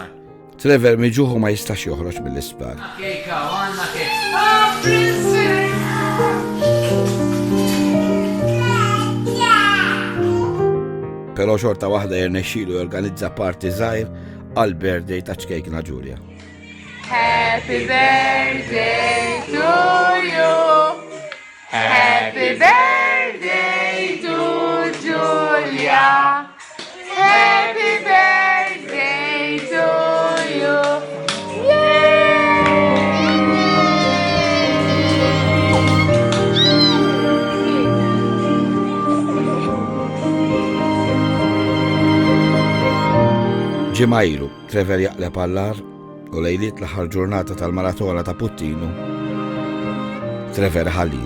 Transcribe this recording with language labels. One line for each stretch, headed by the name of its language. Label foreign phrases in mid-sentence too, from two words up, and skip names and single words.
Maltese: Trevor miġuħu ma jistax joħroġ mill-isptar. Però xorta waħda jirnexxielu jorganizza party żgħir għal birthday ta' ċkejkna Julia.
English: Happy birthday to you. Happy birthday to Julia. Happy birthday to you.
Maltese: Ġimgħa ilu, Trevor jaqleb għall-ar u lejliet l-aħħar ġurnata tal-maratona ta' Puttinu, Trevor ħallina.